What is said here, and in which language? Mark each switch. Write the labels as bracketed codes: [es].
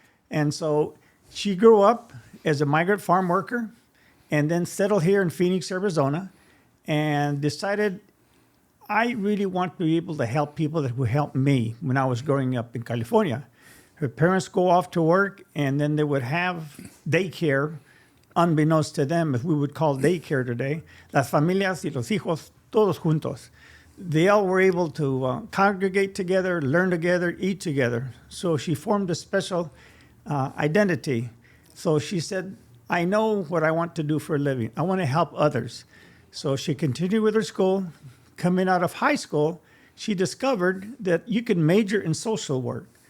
[en] And so she grew up as a migrant farm worker and then settled here in Phoenix, Arizona, and decided I really want to be able to help people that would help me when I was growing up in California. Her parents go off to work, and then they would have daycare, unbeknownst to them, if we would call daycare today. [es] Las familias y los hijos, todos juntos. [en] They all were able to congregate together, learn together, eat together. So she formed a special identity. So she said, I know what I want to do for a living. I want to help others. So she continued with her school. Coming out of high school, she discovered that you can major in social work.